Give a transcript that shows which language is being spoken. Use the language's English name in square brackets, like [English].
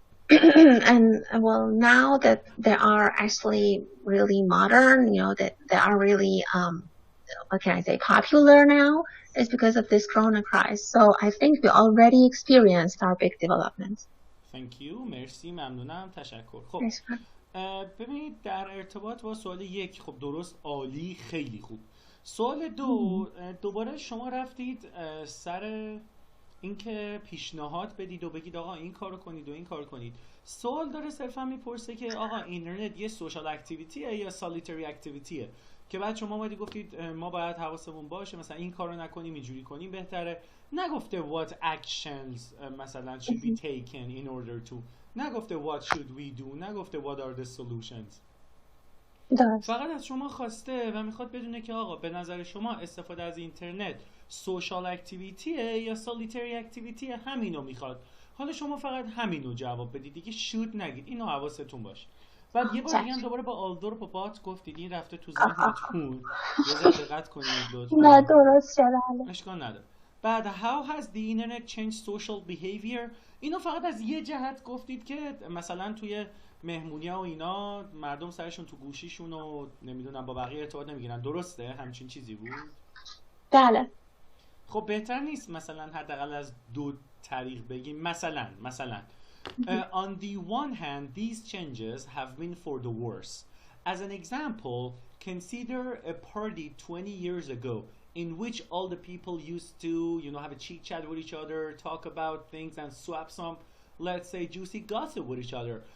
[English] And well, now that they are actually really modern, that they are really what can I say, popular now, is because of this corona crisis. So I think we already experienced our big development. Thank you. [Persian] مرسی، ممنونم، تشکر. خب ببینید در ارتباط با سوال یک، خب درست، عالی، خیلی خوب. سوال دو، دوباره شما رفتید سر اینکه پیشنهاد بدید و بگید آقا این کارو کنید و این کارو کنید. سوال داره صرفا میپرسه که آقا اینترنت یه سوشال اکتیویتیه یا سالیتری اکتیویتیه، که بعد شما اومدی گفتید ما باید حواسمون باشه مثلا این کارو نکنیم اینجوری کنیم بهتره. نگفته [English] what actions [Persian] مثلا [English] should be taken in order to، [Persian] نگفته [English] what should we do، [Persian] نگفته [English] what are the solutions. [Persian] فقط از شما خواسته و میخواد بدونه که آقا به نظر شما استفاده از اینترنت سوشال اکتیویتیه یا سالیتری اکتیویتیه، همینو میخواد. حالا شما فقط همینو جواب بدید دیگه، شود نگید، اینو حواستون باشه. بعد یه بار دیگه هم دوباره با آلدور پاپات گفتید این رفته تو ذهنتون، یه ذره دقت کنید لطفا. نه درست شده، اشکال نداره. بعد [English] how has the internet changed social behavior، [Persian] اینو فقط از یه جهت گفتید که مثلا توی مهمونی‌ها و اینا مردم سرشون تو گوشیشون و نمیدونم با بقیه ارتباط نمیگیرن، درسته؟ همچین چیزی بود؟ بله. خب بهتر نیست مثلا حداقل از دو طریق بگیم؟ مثلا [English] on the one hand these changes have been for the worse. As an example, consider a party 20 years ago in which all the people used to, have a chit chat with each other, talk about things and swap some, let's say, juicy gossip with each other.